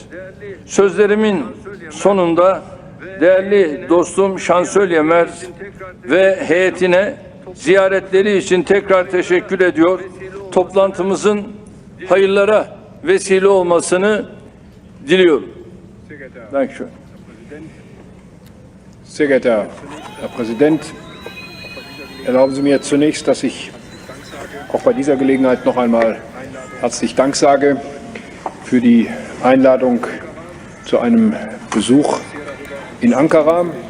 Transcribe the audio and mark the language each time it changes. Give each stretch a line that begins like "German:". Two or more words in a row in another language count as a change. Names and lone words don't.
Turkish: Sözlerimin sonunda değerli dostum Chancellor Merz ve heyetine ziyaretleri için tekrar teşekkür ediyor. Toplantımızın hayırlara vesile olmasını diliyorum.
German: Dankeschön. Sehr geehrter Herr Präsident, erlauben Sie mir zunächst, dass ich auch bei dieser Gelegenheit noch einmal herzlich Dank sage für die Einladung zu einem Besuch in Ankara.